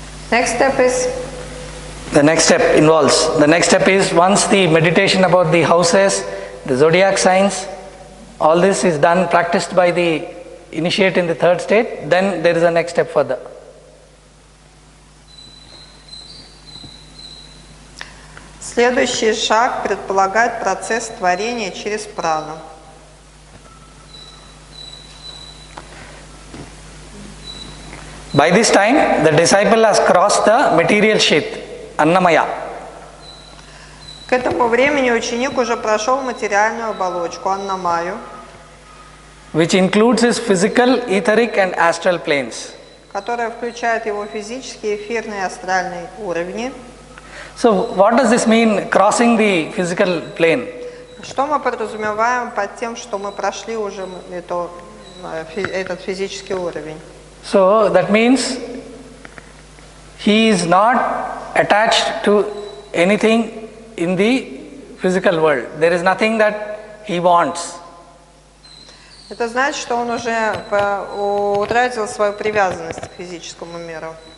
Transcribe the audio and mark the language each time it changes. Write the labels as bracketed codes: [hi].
[en] Next step is The next step is once the meditation about the houses, the zodiac signs, all this is done, practiced by the initiate in the third state, then there is a next step further. [ru] следующий шаг предполагает процесс творения через прану. [en] By this time, the disciple has crossed the material sheath, Annamaya. [ru] К этому времени ученик уже прошел материальную оболочку, Аннамаю, [en] which includes his physical, etheric and astral planes. [ru] которая включает его физические, эфирные и астральные уровни. [en] So, what does this mean, crossing the physical plane? [ru] Что мы подразумеваем под тем, что мы прошли уже этот физический уровень? [en] So, that means he is not attached to anything in the physical world. There is nothing that he wants. [ru] Это значит, что он уже утратил свою привязанность к физическому миру.